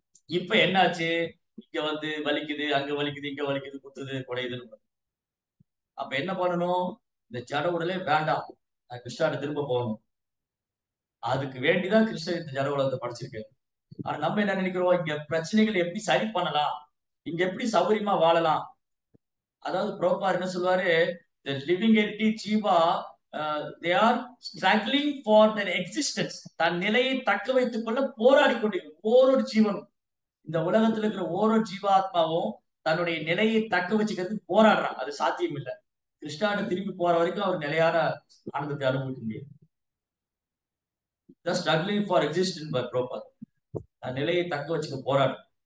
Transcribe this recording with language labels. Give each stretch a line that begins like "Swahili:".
Tamil: இப்ப என்னாச்சு, இங்க வலிக்குது, அங்க வலிக்குது, இங்க வலிக்குது, குத்துது குடையுதுன்னு. அப்ப என்ன பண்ணணும், இந்த ஜட உடலே வேண்டாம், நான் கிருஷ்ணாட்ட திரும்ப போகணும். அதுக்கு வேண்டிதான் கிருஷ்ணர் இந்த ஜட உலகத்தை படைச்சிருக்காரு. ஆனா நம்ம என்ன நினைக்கிறோம், இங்க பிரச்சனைகள் எப்படி சரி பண்ணலாம், இங்க எப்படி சௌகரியமா வாழலாம். அதாவது பிரபுபார் என்ன சொல்லுவாரு,
English: the living entity ஜீவா they are struggling for their existence.
Tamil: தன் நிலையை தக்க வைத்துக் கொள்ள போராடி கொண்டிருக்கும் ஒவ்வொரு ஜீவனும். இந்த உலகத்துல இருக்கிற ஒவ்வொரு ஜீவாத்மாவும் தன்னுடைய நிலையை தக்க வச்சுக்கிறதுக்கு போராடுறான். அது சாத்தியம் இல்லை. கிருஷ்ணாட்ட திரும்பி போற வரைக்கும் அவர் நிலையான ஆனந்தத்தை அனுபவிக்க முடியும்.
English: Struggling for existence by proper.
Tamil: நிலையை தக்க வச்சுக்க போராடும்.